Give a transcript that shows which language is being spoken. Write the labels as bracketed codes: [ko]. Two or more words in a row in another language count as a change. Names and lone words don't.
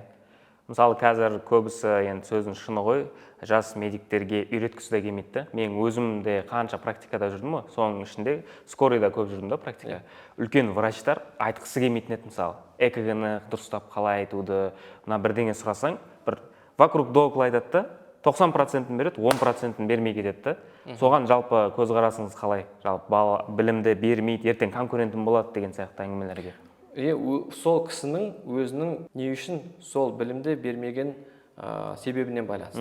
[kk] Мысалы, қазір көбісі енді сөздің шыны ғой, жас медиктерге үйреткісі де келмейді. Мен өзім де қанша практикада жүрдім ғой, соның ішінде скорыйда көп жүрдім да практика. Үлкен врачтар айтқысы келмейтін еді, мысалы, ЭКГ-ні дұрыстап қалай айтуды, мына бірдеңе сұрасаң, бір [ru] вокруг да около [kk] айтады да, 90%-ін береді, 10%-ін бермей кетеді. Соған жалпы көзқарасыңыз қалай? Жалпы білімді бермейді, ертең конкурентім болады деген сияқты әңгімелерге. Сол кісінің өзінің не үшін сол білімді бермеген себебінен байланысты.